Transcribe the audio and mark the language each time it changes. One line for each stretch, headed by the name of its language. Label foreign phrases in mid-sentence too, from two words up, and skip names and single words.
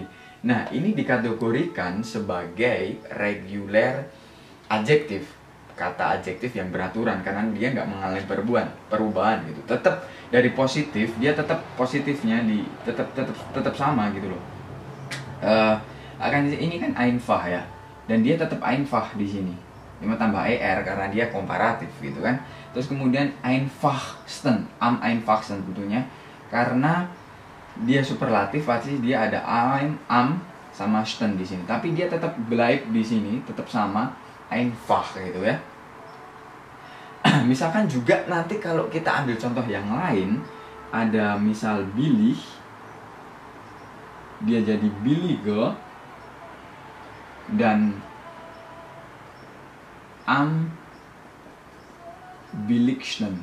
Indonesian: Nah, ini dikategorikan sebagai regular adjektif, kata adjektif yang beraturan karena dia nggak mengalami perubahan gitu. Tetap dari positif, dia tetap positifnya tetap sama gitu loh. Akan ini kan einfach ya, dan dia tetap einfach di sini. Cuma tambah er karena dia komparatif gitu kan. Terus kemudian einfachsten,
German: am einfachsten
Indonesian: tentunya karena dia superlatif, pasti dia ada am sama sten di sini. Tapi dia tetap bleibt di sini, tetap sama einfach gitu ya. Misalkan juga nanti kalau kita ambil contoh yang lain, ada misal billig, dia jadi billige, dan
German: am billigsten.